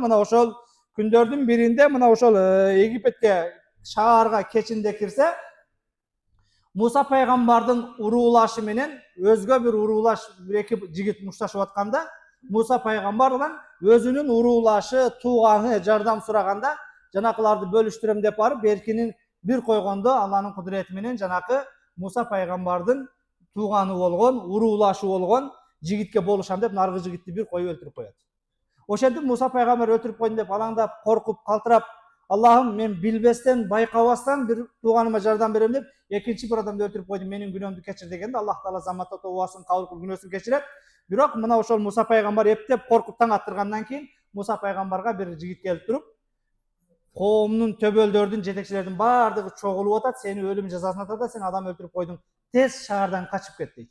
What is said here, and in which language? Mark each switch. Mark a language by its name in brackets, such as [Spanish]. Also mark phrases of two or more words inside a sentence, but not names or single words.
[Kyrgyz] Мына ошол күндөрдүн биринде мына ошол Египетке шаарга кечинде кирсе, Муса пайгамбардын уруулашы менен өзгө бир уруулаш эки жигит мушташып атканда, Муса пайгамбардан өзүнүн уруулашы, тууганы жардам сураганда, жанакыларды бөлүштүрөм деп барып, беркинин бир койгондо Алланын кудурети менен жанакы Муса пайгамбардын тууганы болгон, уруулашы болгон жигитке болушам деп наркы жигитти бир коюп өлтүрүп коет. Ошентип Муса пайгамбар өлтүрүп койдум деп алаңдап, коркуп, калтырап, Аллахым мен билбестен, байкабастан bir туғаныма жардам берем деп, экинчи bir адамды өлтүрүп койдум, менин күнөөмдү кечир дегенде Аллах Таала заматта тообасын кабыл кылып күнөөсүн кечирет. Бирок мына ошол Муса пайгамбар эптеп коркуп таң аттыргандан кийин Муса пайгамбарга bir жигит келип туруп, коомдун төбөлдөрдүн жетекчилердин баардыгы чогулуп атат, сени өлүм жазасына тартат, сен адам өлтүрүп койдуң, тез шаардан качып кет дейт.